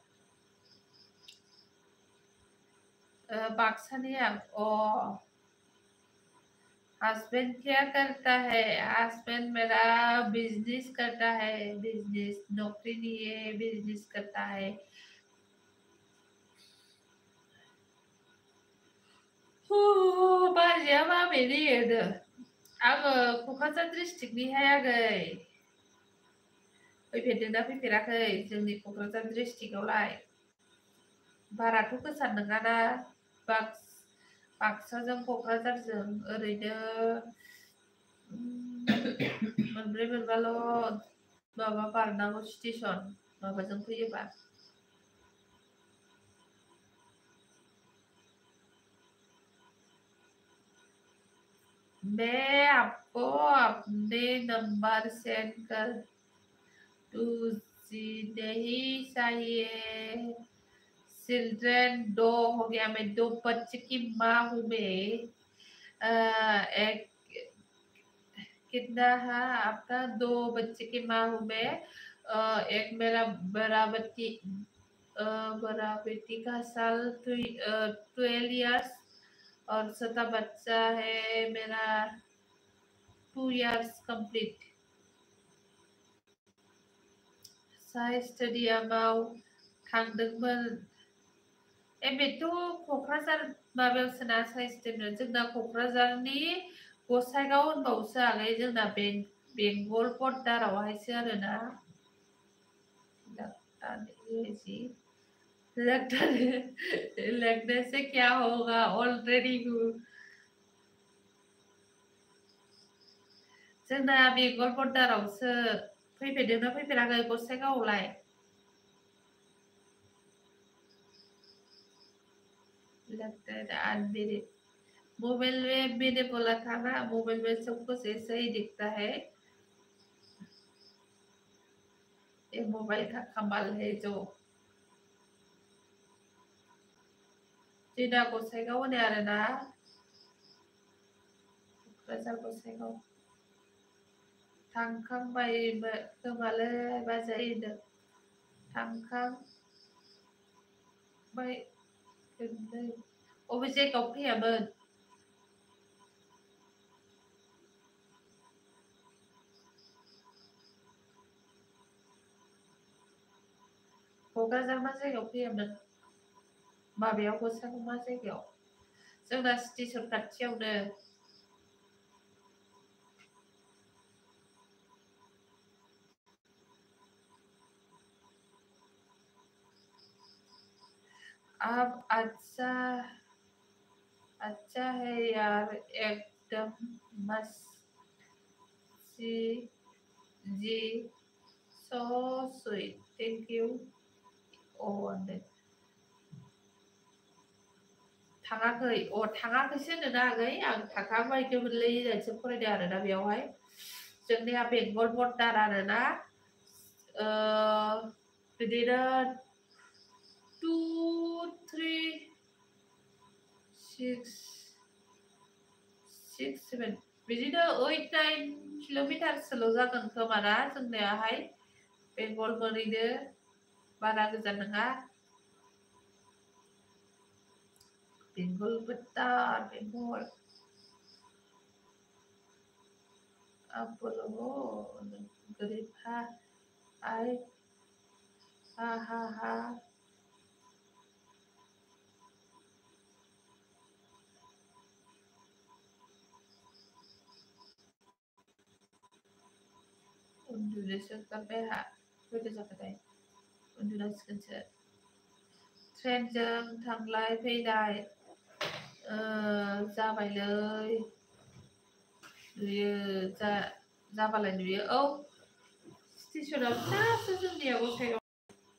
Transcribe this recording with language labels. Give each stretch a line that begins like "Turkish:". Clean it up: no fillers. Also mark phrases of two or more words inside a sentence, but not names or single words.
Hindi: बाक्सानिया ओ हस्बैंड क्या करता है हस्बैंड मेरा बिजनेस करता है बिजनेस नौकरी नहीं है बिजनेस करता है
Bodo: बाजिया माबेनि होनो आङो क'क्राझार डिस्ट्रिक्टनिहाय आगै फैफेरदोंना फैफेराखै जोंनि क'क्राझार डिस्ट्रिक्टआवलाय बाराथ' गोजान नङाना बाक्साजों क'क्राझारजों ओरैनो मोनब्रै मोनबाल' माबा बारनांगौ स्टेशन माबाजों फैयोबा
Hindi: मैं आपको अपने नंबर सेंड कर दूसरी नहीं चाहिए चिल्ड्रन 2 हो गया मैं 2 बच्चे की माँ हूँ मैं एक कितना है आपका 2 बच्चे की माँ हूँ मैं एक मेरा बड़ा बेटी का साल 12 इयर्स और छोटा बच्चा है मेरा 2
English: years complete
Bodo: साइ स्टेडियामाव थांदोंमोन बेथ' क'क्राझार माबायावसोना साइ स्टेडियाम जोंना क'क्राझारनि गसाइगाव होनबावसो आगै जोंना बेंगल बर्डारावहायसो आरोना
Hindi: लगने से क्या होगा ऑलरेडी हूँ
Bodo: जोंना बेंगल बर्डारावसो फैफेरदोंना फैफेराखै गसाइगावआवलाय
Hindi: लगता है अनमेरिड मोबाइल में मैंने बोला था ना मोबाइल में सब कुछ ऐसा ही दिखता है ये मोबाइल का कमाल है जो
Bodo: जोंना गसाइगाव होनो आरोना क'क्राझार गसाइगाव थांखांबाय खोमालै बाजैनो थांखांबाय खननै अबे जायगायाव फैयामोन क'क्राझार मा जायगायाव फैयामोन माबायाव गसाइगाव मा जायगायाव जोंना स्टेशन खाथियावनो
Hindi: आप अच्छा है यार एकदम मस्त
Bodo: जी
English: so sweet thank you
Bodo: थाङाखै थाङाखैसो होनोना आगै आं थांखांबायमोनलै होननानैसो फरायदों आरोना बेयावहाय जोंनिया बेंगल बर्डार आरोना बिदिनो 2 3 6 7 बिदिनो 8 9 किल'मिटारसोल' जागोन खोमा ना जोंनियाहाय बेंगल मोनहैनो बारा गोजान नङा
Hindi: बेंगल बर्डार बेंगल आप बोलो गरीब आए हा
Bodo: उन्दुनोसो ओंखारबाय आंहा खयथा जाखोथाय उन्दुनांसिगोनसो ट्रेनजों थांलाय फैलाय जाबायलै नुयो जाबालाय नुयो औ स्टेसनाव फिसासो जोंनिया गसाइगाव